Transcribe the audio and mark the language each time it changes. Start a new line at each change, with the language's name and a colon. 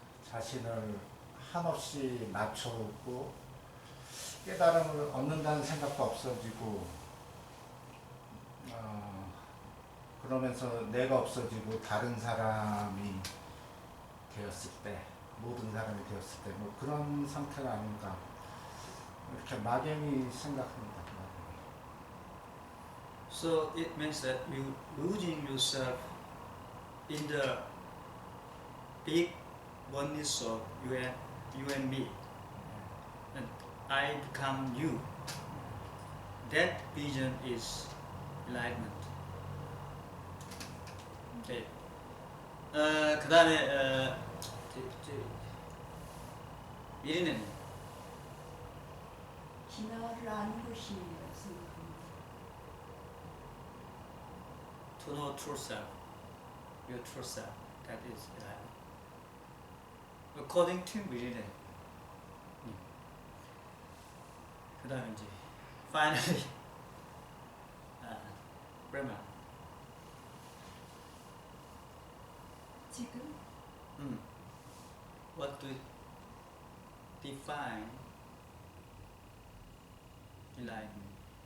Korean: 자신을 한없이 낮추고 깨달음을 얻는다는 생각도 없어지고 그러면서 내가 없어지고 다른 사람이 되었을 때, 모든 사람이 되었을 때 뭐 그런 상태가 아닌가 이렇게 막연히 생각합니다.
English: So it means that you losing yourself in the big oneness of you and me, and I become you. That vision is enlightenment.
Korean: Okay. 그 다음에 미리는 진화를 아는 것이라고 생각합니다.
English: to know true self, your true self. That is enlightenment. According to 미리는.
Korean: 그 다음에 이제 finally Brahman. 지금
English: What do you define enlightenment?